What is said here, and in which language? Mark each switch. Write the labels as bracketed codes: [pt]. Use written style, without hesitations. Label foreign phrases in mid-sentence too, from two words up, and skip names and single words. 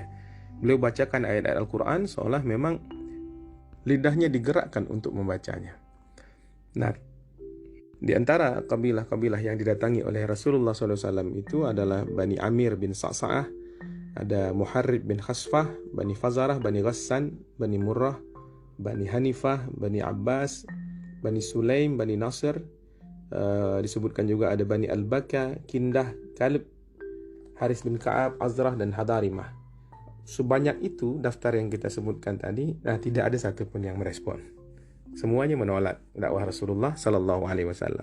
[id] Beliau bacakan ayat-ayat Al-Quran seolah memang lidahnya digerakkan untuk membacanya. Nah, di antara kabilah-kabilah yang didatangi oleh Rasulullah SAW itu adalah Bani Amir bin Sa'sa'ah, ada Muharrib bin Khasfah, Bani Fazarah, Bani Ghassan, Bani Murrah, Bani Hanifah, Bani Abbas, Bani Sulaim, Bani Nasr, disebutkan juga ada Bani Al-Baka, Kindah, Kalb, Haris bin Ka'ab, Azrah, dan Hadarimah. Sebanyak itu daftar yang kita sebutkan tadi, tidak ada satupun yang merespon. Semuanya menolak dakwah Rasulullah [ar] صلى الله عليه وسلم.